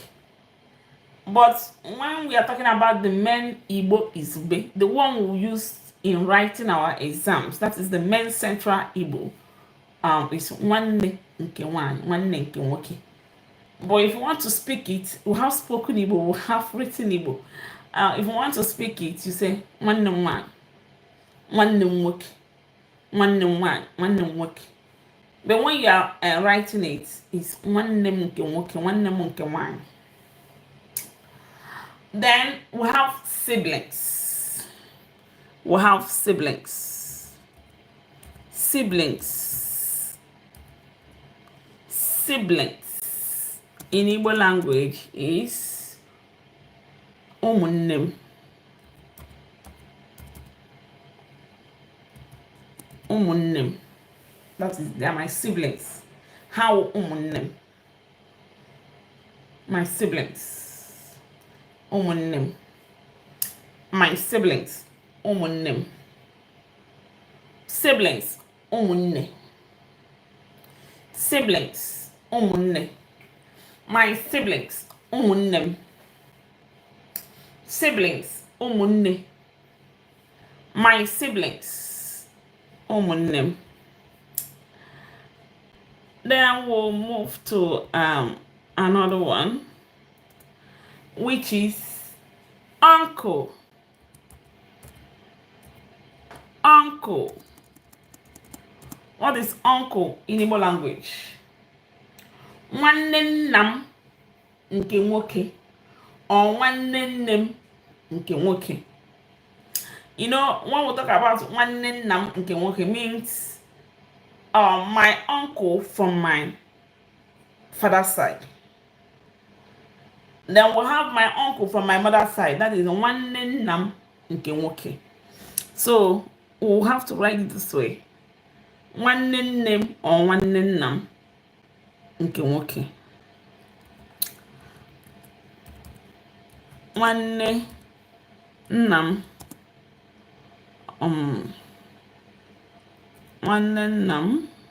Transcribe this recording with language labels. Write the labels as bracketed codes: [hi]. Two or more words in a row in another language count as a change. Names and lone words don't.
[en] But when we are talking about the main Igbo Izugbe, the one we use in writing our exams, that is the main central Igbo, is [ig] nwanne nke nwanyị, nwanne nke nwoke. [en] But if you want to speak it, we have spoken Igbo, we have written Igbo. If you want to speak it, you say [ig] nwanne nwanyị, nwanne nwoke, nwanne nwanyị, nwanne nwoke. [en] But when you are writing it, it's [ig] nwanne nke nwoke, nwanne nke nwanyị. [en] Then we have siblings. We have siblings. Siblings. Siblings in Igbo language is ụmụnne. [ig] Ụmụnne. [en] That is, they are my siblings. How ụmụnne? My siblings. Ụmụnne. My siblings. [ig] Ụmụnne. Siblings. Ụmụnne. Siblings. Ụmụnne. [en] My siblings. Ụmụnne. Siblings. Ụmụnne. My siblings. [ig] Ụmụnne. [en] Then we'll move to another one, which is uncle. Uncle. What is uncle in Igbo language? [ig] Nwanne nnam nke nwoke or nwanne nnem nke nwoke. [en] When we talk about [ig] nwanne nnam nke nwoke, [en] means my uncle from my father's side. Then we'll have my uncle from my mother's side. That is [ig] nwanne nnam nke nwoke. [en] So we'll have to write it this way. [ig] Nwanne nnem or nwanne nnam nke nwoke. Nwanne nnam nwanne nnam